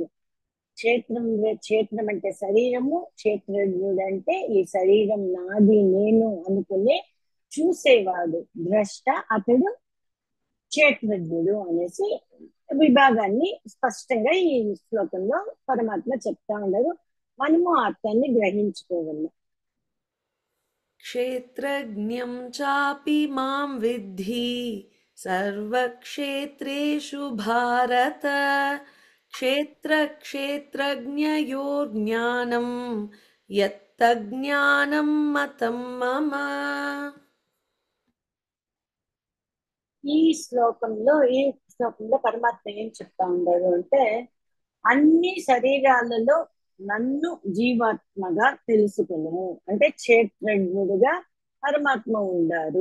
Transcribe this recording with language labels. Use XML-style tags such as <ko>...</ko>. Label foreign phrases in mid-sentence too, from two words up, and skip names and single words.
<te>క్షేత్రం అంటే శరీరము, క్షేత్రజ్ఞుడు అంటే ఈ శరీరం నాది, నేను అనుకునే చూసేవాడు ద్రష్ట, అతడు క్షేత్రజ్ఞుడు అనేసి విభాగాన్ని స్పష్టంగా ఈ శ్లోకంలో పరమాత్మ చెప్తా ఉన్నారు. మనము అర్థాన్ని గ్రహించుకోగలం.</te> <sa>क्षेत्रज्ञं चापि मां विद्धि सर्वक्षेत्रेषु भारत क्षेत्रक्षेत्रज्ञयोर्ज्ञानं यत्तज्ज्ञानं मतं मम.</sa> <te>ఈ శ్లోకంలో పరమాత్మ ఏం చెప్తా ఉన్నారు అంటే, అన్ని శరీరాలలో నన్ను జీవాత్మగా తెలుసుకును అంటే క్షేత్రజ్ఞుడుగా పరమాత్మ ఉండారు.</te>